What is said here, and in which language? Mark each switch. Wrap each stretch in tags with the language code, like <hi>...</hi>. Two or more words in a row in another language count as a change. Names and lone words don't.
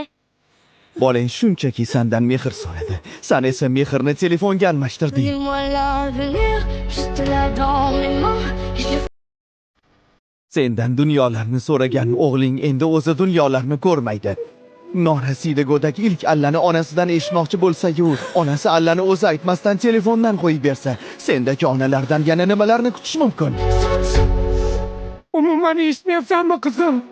<uz>Bolang shunchaki sendan mehr so'radi. Sen esa mehrni telefonga almashtirding.</uz> <fr>Dis-moi l'avenir, juste là dans mes mains.</fr> <uz>Sendan dunyolarni so'ragan o'g'ling endi o'zi dunyolarni ko'rmaydi. Norasida go'dak ilk allani onasidan eshitmoqchi bo'lsa-yu, onasi allani o'zi aytmasdan telefondan qo'yib bersa, sendagi onalardan yana nimalarni kutish mumkin? Umuman eshitmayapsanmi qizim?</uz>